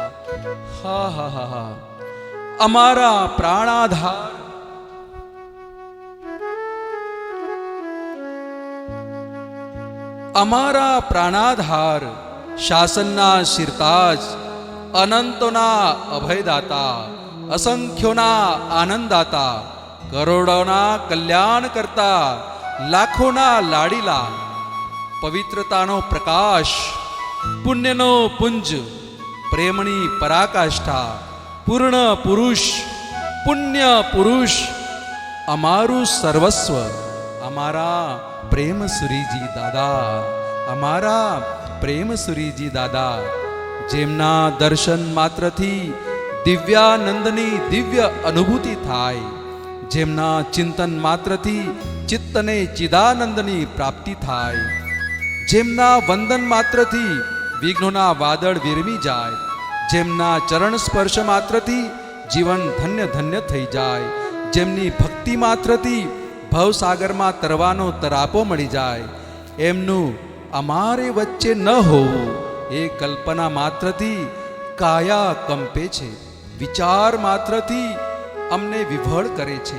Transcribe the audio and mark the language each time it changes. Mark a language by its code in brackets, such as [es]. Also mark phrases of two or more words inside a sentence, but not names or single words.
[gu] હા હા હા હા। અમારા પ્રાણાધાર, અમારા પ્રાણાધાર, શાસનના શિરતાજ, અનંતોના અભયદાતા, અસંખ્યોના આનંદદાતા, કરોડોના કલ્યાણ કરતા, લાખોના લાડીલા, પવિત્રતાનો પ્રકાશ, પુણ્યનો પુંજ, પ્રેમની પરાકાષ્ઠા, પૂર્ણ પુરુષ, પુણ્ય પુરુષ, અમારું સર્વસ્વ, અમારા પ્રેમ સુરીજી દાદા, અમારા પ્રેમ સુરીજી દાદા। જેમના દર્શન માત્રથી દિવ્યાનંદની દિવ્ય અનુભૂતિ થાય, જેમના ચિંતન માત્રથી ચિત્તને ચિદાનંદની પ્રાપ્તિ થાય, જેમના વંદન માત્રથી વિઘ્નોના વાદળ વિરમી જાય, જેમના ચરણ સ્પર્શ માત્રથી જીવન ધન્ય ધન્ય થઈ જાય, જેમની ભક્તિ માત્રથી ભવસાગરમાં તરવાનો તરાપો મળી જાય, એમનું અમારે વચ્ચે ન હોવું એ કલ્પના માત્રથી કાયા કંપે છે, વિચાર માત્રથી અમને વિભળ કરે છે।